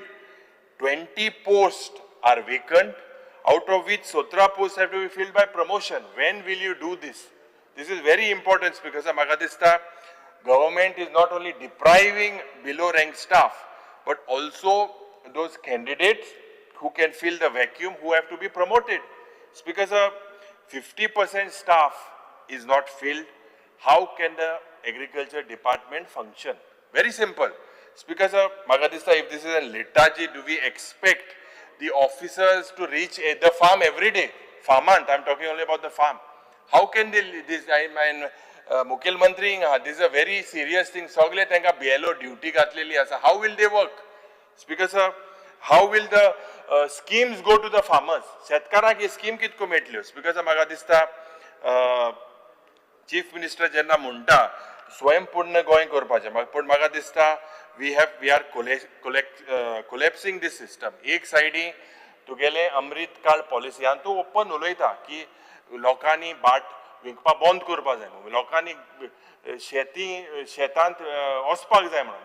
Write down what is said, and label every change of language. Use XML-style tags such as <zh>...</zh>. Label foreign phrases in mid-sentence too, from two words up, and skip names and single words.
<en>20 posts are vacant, out of which 17 posts have to be filled by promotion. When will you do this? This is very important because</en> <kok>म्हाका दिसता</kok> <en>government is not only depriving below rank staff, but also those candidates who can fill the vacuum who have to be promoted. Because 50% staff is not filled, how can the agriculture department function? Very simple. Speaker sir,</en> <kok>म्हाका दिसता</kok> <en>if this is a lethargy, do we expect the officers to reach the farm every day? Farmant, I'm talking only about the farm. How can they this? I mean, मुखेलमंत्री this is a very serious thing.</en> <kok>सगळे तांकां BLO ड्युटी घातलेली आसा.</kok> <en>How will they work? Speaker sir, how will the schemes go to the farmers?</en> <kok>शेतकारांक ही स्कीम कितको मेळटल्यो?</kok> <en>Speaker sir,</en> <kok>म्हाका दिसता</kok> <en>chief minister</en> <kok>जेन्ना म्हणटा स्वयंपूर्ण गोंय करपाचें, पूण म्हाका दिसता</kok> <en>we are collapsing this system.</en> <kok>एक सायडी तुगेले अमृत काळ पॉलिसी आनी तूं ओपन उलयता की लोकांनी बाट विकपा बंद करपा जाय म्हणून, लोकांनी शेतांत वचपाक जाय म्हणून.</kok>